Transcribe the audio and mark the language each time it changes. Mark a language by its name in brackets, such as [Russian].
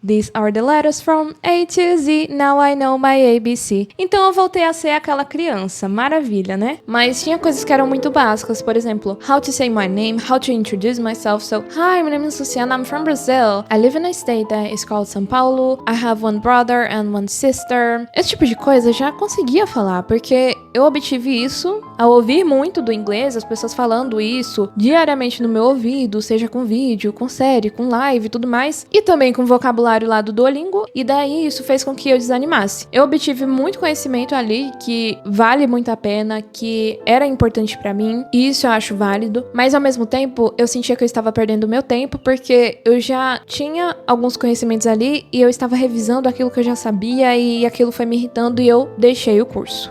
[English] These are the letters from A to Z. Now I know my ABC. [Portuguese] Então eu voltei a ser aquela criança. Maravilha, né? Mas tinha coisas que eram muito básicas. [English] Por exemplo, how to say my name, how to introduce myself. So, hi, my name is Luciana. I'm from Brazil. I live in a state that is called São Paulo. I have one brother and one sister. [Portuguese] Esse tipo de coisa eu já conseguia falar, porque eu obtive isso ao ouvir muito do inglês, as pessoas falando isso diariamente no meu ouvido, seja com vídeo, com série, com live e tudo mais, e também com o vocabulário lá do Duolingo, e daí isso fez com que eu desanimasse. Eu obtive muito conhecimento ali que vale muito a pena, que era importante pra mim, e isso eu acho válido, mas ao mesmo tempo eu sentia que eu estava perdendo o meu tempo, porque eu já tinha alguns conhecimentos ali e eu estava revisando aquilo que eu já sabia e aquilo foi me irritando e eu deixei o curso.